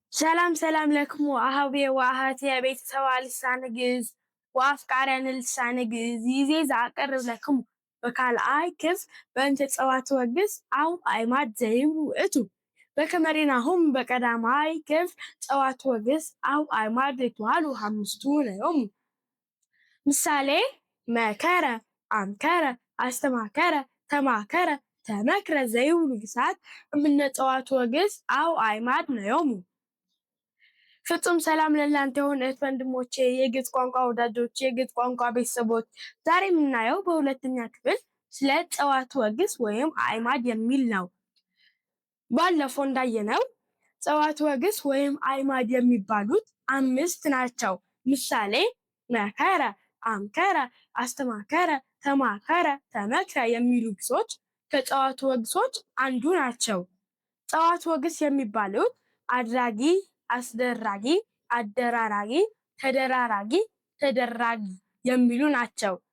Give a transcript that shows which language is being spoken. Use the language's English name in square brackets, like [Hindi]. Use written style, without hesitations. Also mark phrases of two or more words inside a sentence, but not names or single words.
[Geez] ሰላም ሰላም ለክሙ አሃቤ ወአሃቴ ቤተሰባ ልሳነ ግዕዝ ወአፍቃርያን ልሳነ ግዕዝ ይዜ ዘአቀርብ ለክሙ በካልአይ ክፍል በእንተ ጸዋትወ ግዕዝ አው አዕማድ ዘይብሉ ውእቱ በከመ ርኢናሆሙ በቀዳማይ ክፍል ጸዋትወ ግዕዝ አው አዕማድ ይትበሃሉ ሐምስቱ ነዮሙ። ምሳሌ መከረ፣ አምከረ፣ አስተማከረ፣ ተማከረ፣ ተመክረ ዘይብሉ ግሳት እምነ ጸዋትወ ግዕዝ አው አዕማድ ነዮሙ። [Amharic] ፍጹም ሰላም ለእናንተ ይሁን እህት ወንድሞቼ፣ የግዕዝ ቋንቋ ወዳጆች፣ የግዕዝ ቋንቋ ቤተሰቦች። ዛሬ የምናየው በሁለተኛ ክፍል ስለ ጸዋትወ ግዕዝ ወይም አዕማድ የሚል ነው። ባለፈው እንዳየነው ጸዋትወ ግዕዝ ወይም አዕማድ የሚባሉት 5 ናቸው። ምሳሌ መከረ፣ አምከረ፣ አስተማከረ፣ ተማከረ፣ ተመክረ የሚሉ ግሶች ከጸዋትወ ግሶች አንዱ ናቸው። ጸዋትወ ግዕዝ የሚባሉት አድራጊ፣ አስደራጊ፣ አደራራጊ፣ ተደራራጊ፣ ተደራጊ የሚሉ ናቸው።